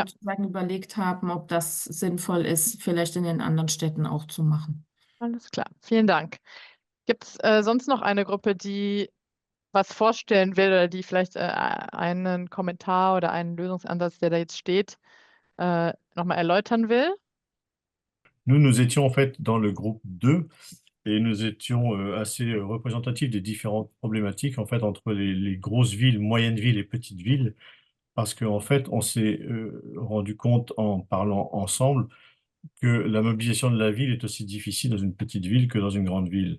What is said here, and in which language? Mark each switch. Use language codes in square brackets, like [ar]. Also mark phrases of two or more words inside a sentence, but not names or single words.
[de] sozusagen überlegt haben, ob das sinnvoll ist, vielleicht in den anderen Städten auch zu machen. Alles klar, vielen Dank. Gibt es sonst noch eine Gruppe, die was vorstellen will oder die vielleicht einen Kommentar oder einen Lösungsansatz, der da jetzt steht, nochmal erläutern will? [fr] Nous étions en fait dans le groupe 2 et nous étions assez représentatifs des différentes problématiques en fait entre les grosses villes, moyennes villes et petites villes, parce qu'en fait on s'est rendu compte en parlant ensemble que la mobilisation de la ville est aussi difficile dans une petite ville que dans une grande ville.